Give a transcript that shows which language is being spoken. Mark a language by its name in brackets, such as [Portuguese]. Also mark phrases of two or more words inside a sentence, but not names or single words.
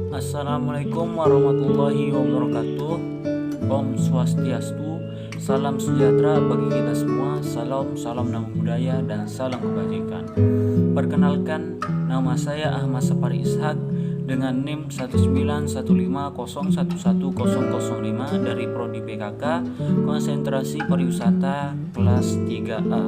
[Arabic] السلام عليكم ورحمة الله وبركاته. [Balinese] Om Swastiastu. [Indonesian] Salam sejahtera bagi kita semua. Salam nama budaya dan salam kebajikan. Perkenalkan, nama saya Ahmad Sapari Ishak dengan NIM 19150111005 dari Prodi PKK Konsentrasi Pariwisata kelas 3A.